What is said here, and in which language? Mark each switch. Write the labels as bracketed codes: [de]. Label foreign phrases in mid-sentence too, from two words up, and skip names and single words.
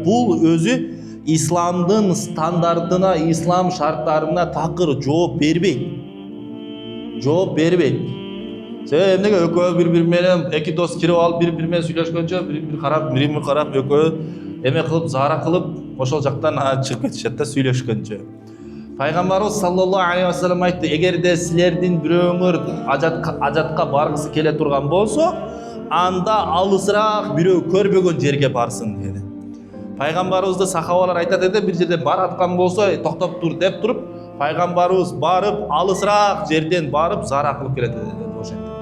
[ky] Бул өзү исламдын стандартына, ислам шарттарына такыр жооп бербейт. Себеби эмнеге экөө бири-бири менен эки дос кирип алып бири-бири менен сүйлөшкөнчө, бири-бири карап, экөө эме кылып, зара кылып, ошол жактан чыгып кетишет да, сүйлөшкөнчө. Пайгамбарыбыз [ar] صلى الله عليه وسلم [ky] айтты: "Эгерде силердин бирөөңөр ажатка баргысы келе турган болсо, анда алысыраак бирөө көрбөгөн жерге барсын" dedi. Пайгамбарыбызды сахабалар айтат эди, бир жерде бараткан болсо, токтоп тур деп туруп, пайгамбарыбыз барып, алысыраак жерден барып, зара кылып келет dedi ошентип.